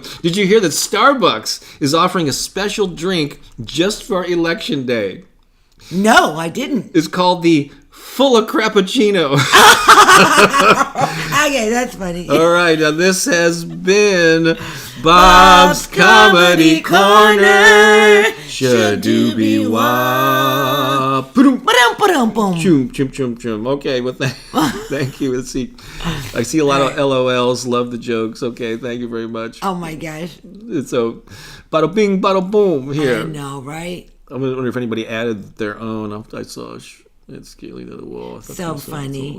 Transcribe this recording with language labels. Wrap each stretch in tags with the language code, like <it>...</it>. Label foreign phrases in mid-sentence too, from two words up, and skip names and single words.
<en>Did you hear that Starbucks is offering a special drink just for election day? No, I didn't. It's called the Full of Crappuccino. Okay, that's funny. All right, now this has been Bob's Comedy Corner. Shadoobie wah. Ba-dum-ba-dum-bum. Choom, choom, choom, choom. Okay, well, thank you. Let's see. I see a lot of LOLs. Love the jokes. Okay, thank you very much. Oh my gosh. So, bada bing, bada boom. Here. I know, right? I wonder if anybody added their own. I saw it's scaling to the wall. So funny.</en>